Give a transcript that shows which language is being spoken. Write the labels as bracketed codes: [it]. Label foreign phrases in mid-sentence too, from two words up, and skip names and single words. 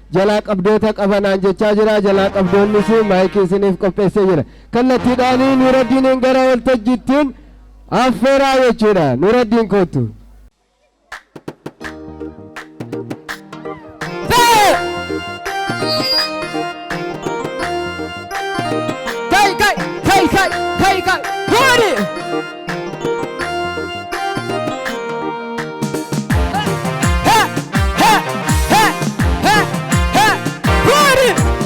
[om] Jalaa qabdoota qabanaan jechaa jira. Jalaa qabdoonnis maayikii isiniif qopheessee jira. Kallattiidhaanii Nuuraddiiniin gara waltajjittiin affeeraa jechuudha. Nuuraddiin kootu. Bee! Kai, kai, kai, kai, kai, kai. Nuuraddiin! [en] Hey, hey, hey, hey, hey, hey, run it!